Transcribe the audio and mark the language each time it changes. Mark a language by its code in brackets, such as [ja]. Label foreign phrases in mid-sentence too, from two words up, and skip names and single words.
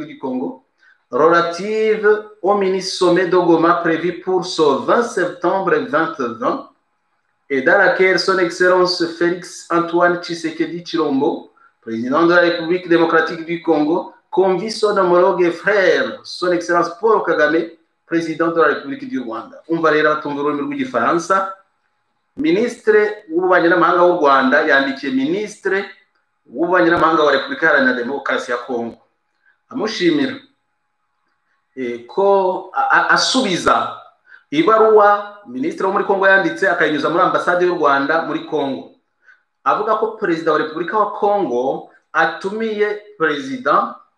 [fr] du Congo, relative au mini-sommet de Goma prévu pour ce 20 septembre 2020 et dans laquelle son Excellence Félix Antoine Tshisekedi Tshilombo, président de la République démocratique du Congo, convie son homologue et frère, son Excellence Paul Kagame, président de la République du Rwanda. On va lire ton [rw] ururimi rw'igifaransa. Ministre w'ububanyi n'amahanga w'u Rwanda yandikiye Ministre w'ububanyi n'amahanga wa Repubulika Iharanira Demokarasi ya Kongo amushimira ko asubiza ibaruwa Ministre wo muri Kongo yanditse akayinyuza muri ambassade y'u Rwanda muri Kongo, avuga ko Perezida wa Repubulika wa Kongo atumiye Perezida